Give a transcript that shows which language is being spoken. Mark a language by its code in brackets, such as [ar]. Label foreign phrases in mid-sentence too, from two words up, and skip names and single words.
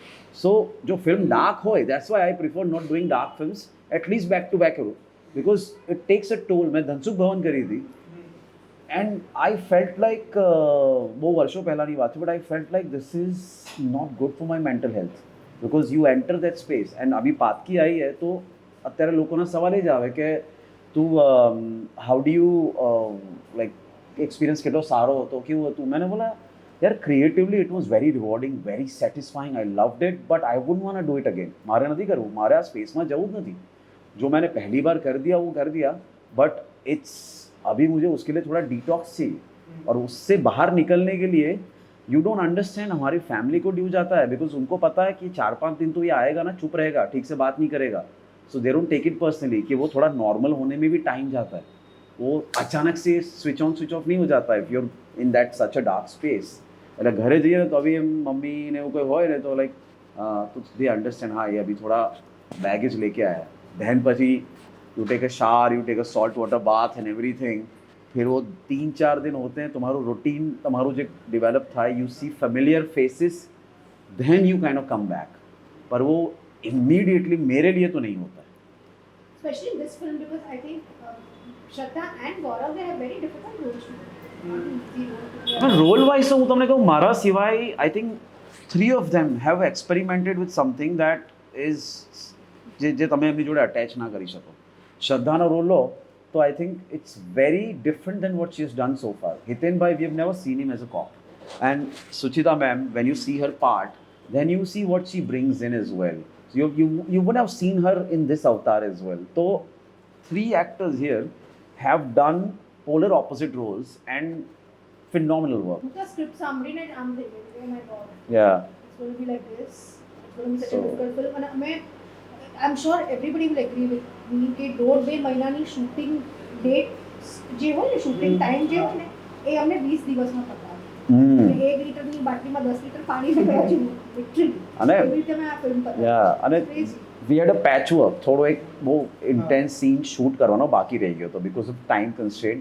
[en] સો [gu] જો ફિલ્મ ડાર્ક હોય, [en] that's why I prefer not doing dark films atleast back to back કરું, because it takes a toll. [gu] મેં ધનસુખ ભવન કરી હતી [en] and I felt like, [gu] બહુ વર્ષો પહેલાંની વાત છે, [en] but I felt like this is not good for my mental health, because you enter that space. [gu] એન્ડ [hi] अभी पातकी आई है तो [gu] અત્યારે લોકોના સવાલ એ જ આવે કે તું [en] how do you like [gu] એક્સપિરિયન્સ કેટલો સારો હતો, કેવું હતું? [hi] मैंने बोला यार [en] creatively it was very rewarding, very satisfying, I loved it, but I wouldn't want do it again. [gu] મારે નથી કરવું, મારે આ સ્પેસમાં જવું જ નથી. [hi] जो मैंने पहली बार कर दिया वो कर दिया, [en] but it's [hi] अभी मुझे उसके लिए थोड़ा डिटॉक्स चाहिए. और उससे बाहर निकलने के लिए [en] you don't understand, [hi] हमारी फैमिली को ड्यू जाता है बिकॉज उनको पता है कि 4-5 दिन तो ये आएगा ना, चुप रहेगा, ठीक से बात नहीं करेगा. [en] so they don't take it personally [hi] कि वो थोड़ा नॉर्मल होने में भी टाइम जाता है. वो अचानक से [en] switch on switch off [hi] नहीं हो जाता है [en] if you are in that such a dark space. [gu] એટલે ઘરે જઈએ ને તો અભી એમ મમ્મી ને એવું કોઈ હોય ને તો લાઈક તો [en] they understand, [gu] હા [hi] ये अभी थोड़ा बैगेज लेके आया. [en] देन પછી you take a shower, you take a salt water bath and everything. [hi] फिर वो 3-4 दिन होते हैं, तुम्हाરું रूटीन [gu] તમારું જે ડેવલપ થાય, [en] you see familiar faces, then you kind of come back. [hi] पर वो इमीडिएटली मेरे लिए तो नहीं होता है. [en] especially in this film, because I think Shraddha and Gaurav, they have very difficult roles to play. Not easy role to play. [gu] પણ [en] role wise [gu] તો હું તમને કહું, મારા સિવાય [en] I think 3 of them have experimented with something that is [gu] જે તમે એમની જોડે અટેચ ના કરી શકો. શ્રદ્ધાનો રોલ લો તો [en] I think it's very different than what she has done so far. હિતેનભાઈ, we have never seen him as a cop. and Suchita ma'am, when you see her part, then you see what she brings in as well. So you would have seen her in this avatar as well. So 3 actors here have done polar opposite roles and phenomenal work. [gu] હું તો સ્ક્રિપ્ટ સાંભળીને જ આમ થઈ ગઈ, [en] oh my god, Yeah. it's going to be like this, it's going to be such a So- difficult film. [gu] અને અમે, [en] I'm sure everybody will agree with me [gu] કે 1.5-2 મહિનાની [en] shooting date [gu] જે હોય ને, [en] shooting time [gu] જે હોય ને, એ અમને 20 દિવસમાં પતાવ્યો. Mm. 1 લીટરની બાટલીમાં 10 લીટર પાણી ભર્યા છે લિટરલી. અને એવી રીતે મેં આ ફિલ્મ પતાવી. [en] Yeah, અને Crazy. we had a patch work, [gu] થોડો એક બહુ [en] intense scene shoot [gu] કરવાનો બાકી રહી ગયો હતો [en] because of time constraint.